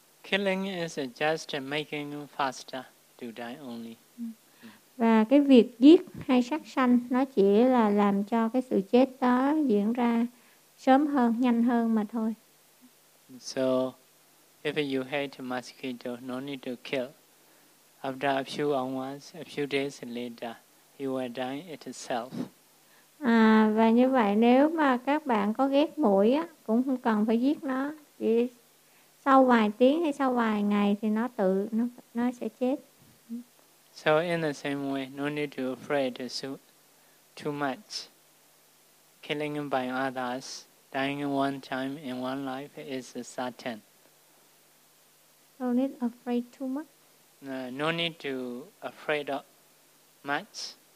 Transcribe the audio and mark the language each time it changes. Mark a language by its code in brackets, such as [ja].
[en] Killing is just making faster to die only. [vi] Và cái việc giết hay sát sanh nó chỉ là làm cho cái sự chết đó diễn ra sớm hơn, nhanh hơn mà thôi. [en] So, if you hate mosquito, no need to kill. After a few hours, a few days later, you will die itself. [vi] Và như vậy, nếu mà các bạn có ghét muỗi á, cũng không cần phải giết nó. Chỉ sau vài tiếng hay sau vài ngày thì nó sẽ chết. [en] So in the same way, no need to afraid too much. Killing by others, dying one time in one life is certain. No need afraid too much. No need to afraid of much.